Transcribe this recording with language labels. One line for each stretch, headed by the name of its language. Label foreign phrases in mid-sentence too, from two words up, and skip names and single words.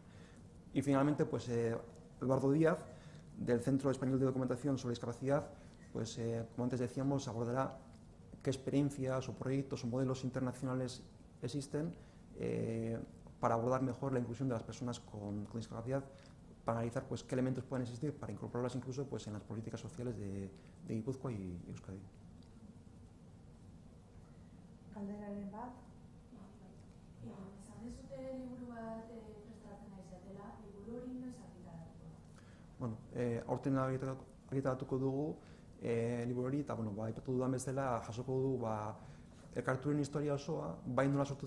Spanish: Y finalmente pues Eduardo Díaz, del Centro Español de Documentación sobre Discapacidad, pues como antes decíamos, abordará qué experiencias o proyectos o modelos internacionales existen para abordar mejor la inclusión de las personas con discapacidad, para analizar pues, qué elementos pueden existir para incorporarlas incluso pues, en las políticas sociales de Guipúzcoa y Euskadi.
Basque: Galderaren bat. Esan dezute liburu bat prestatzen ari zatela, liburu hori noiz argitaratuko? Bueno, aurten argitaratuko dugu liburu hori, eta bueno, aipatu dudan bezala jasoko du elkarturen historia osoa, bai nola sortu